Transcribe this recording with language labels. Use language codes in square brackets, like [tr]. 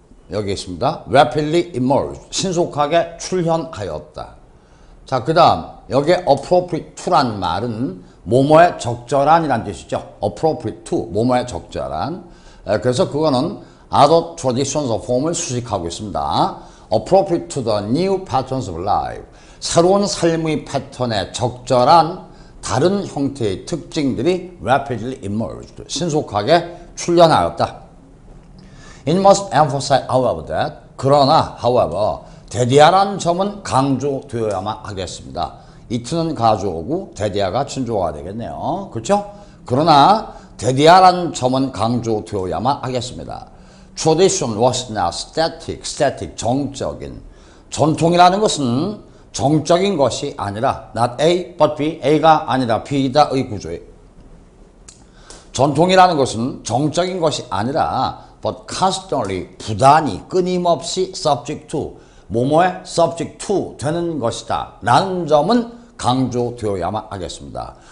[ko] 여기 있습니다. [en] rapidly emerged, [ko] 신속하게 출현하였다. 자, 그 다음 여기 [en] appropriate to [ko] 란 말은 뭐뭐에 적절한이란 뜻이죠. [en] appropriate to, [ko] 뭐뭐에 적절한. 그래서 그거는 [en] other traditions of form [ko] 을 수식하고 있습니다. [en] appropriate to the new patterns of life. [ko] 새로운 삶의 패턴에 적절한 다른 형태의 특징들이 [en] rapidly emerged. [ko] 신속하게 출현하였다. [en] It must emphasize, however, that [ko] 그러나, [en] however, [ko] 대디하라는 점은 강조되어야만 하겠습니다. it는 가주어고 대디하가 친조어가 되겠네요. 그렇죠? 그러나 대디하라는 점은 강조되어야만 하겠습니다. [en] Tradition was not static, 정적인. [ko] 전통이라는 것은 정적인 것이 아니라 [en] not A, but B, [ko] A가 아니라 B다의 구조에 전통이라는 것은 정적인 것이 아니라 [en] but constantly, [ko] 부단히, 끊임없이 [en] subject to, [ko] 뭐뭐에 subject to 되는 것이다 라는 점은 강조되어야만 하겠습니다.